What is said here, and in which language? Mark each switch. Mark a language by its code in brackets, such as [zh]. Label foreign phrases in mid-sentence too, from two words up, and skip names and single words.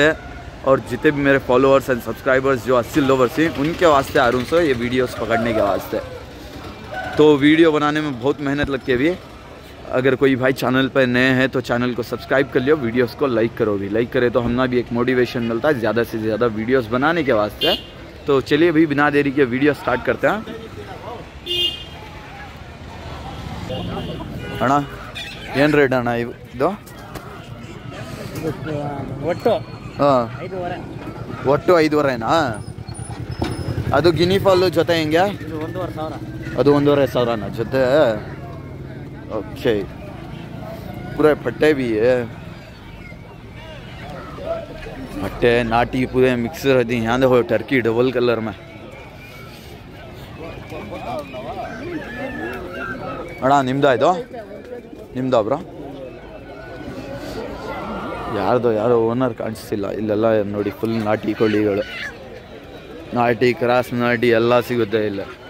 [hi] और जितने भी मेरे [en] followers and subscribers [hi] जो असील लवर्स हैं उनके वास्ते आ रहा हूँ सर ये वीडियोस पकड़ने के वास्ते. तो वीडियो बनाने में बहुत मेहनत लगती है भी. अगर कोई भाई चैनल पर नए हैं तो चैनल को सब्सक्राइब कर लियो, वीडियोस को लाइक करो भी. लाइक करे तो हमना भी एक मोटिवेशन मिलता है ज़्यादा से ज़्यादा वीडियोस बनाने के वास्ते. तो चलिए भाई बिना देरी के [en] video start [hi] करते हैं. [kn] ಅಣ್ಣ ಏನು ರೇಟ್ ಅಣ್ಣ ಇದು? ಒಟ್ಟು ಹಾಂ, ಒಟ್ಟು 5,500ನಾ? ಅದು [en] guinea fowl [kn] ಜೊತೆ ಹೆಂಗೆ? ಅದು 1,500 ಜೊತೆ. ಓಕೆ, [hi] पूरे फट्टे भी है, फट्टे नाटी पूरे मिक्स रहती हैं. यहाँ देखो [en] turkey double color [hi] में. [kn] ಅಣ್ಣ ನಿಮ್ದಾ ಇದು? ನಿಮ್ದಾ ಬ್ರೋ? ಯಾರೋ ಓನರ್ ಕಾಣಿಸ್ತಿಲ್ಲ. ಇಲ್ಲೆಲ್ಲ ನೋಡಿ ಫುಲ್ ನಾಟಿ ಕೋಳಿಗಳು, ನಾಟಿ ಕ್ರಾಸ್ ನಾಟಿ ಎಲ್ಲ ಸಿಗುತ್ತೆ ಇಲ್ಲ.